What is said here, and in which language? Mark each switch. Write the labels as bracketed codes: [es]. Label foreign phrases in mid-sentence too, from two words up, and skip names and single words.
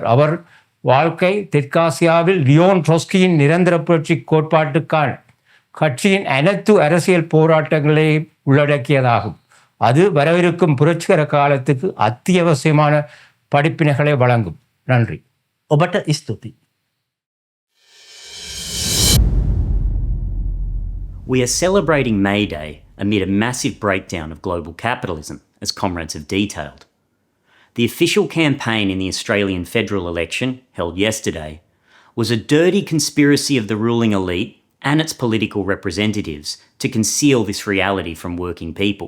[ta] அவர் வாழ்க்கை தெற்காசியாவில் லியோன் ட்ரொஸ்கியின் நிரந்தர புரட்சி கோட்பாட்டுக்கான கட்சியின் அனைத்து அரசியல் போராட்டங்களை உள்ளடக்கியதாகும். அது வரவிருக்கும் புரட்சிகர காலத்துக்கு அத்தியாவசியமான படிப்பினைகளை வழங்கும். நன்றி. [si] ඔබට ස්තුතියි. [en] We are celebrating May Day amid a massive breakdown of global capitalism, as comrades have detailed. The official campaign in the Australian federal election, held yesterday, was a dirty conspiracy of the ruling elite and its political representatives to conceal this reality from working people.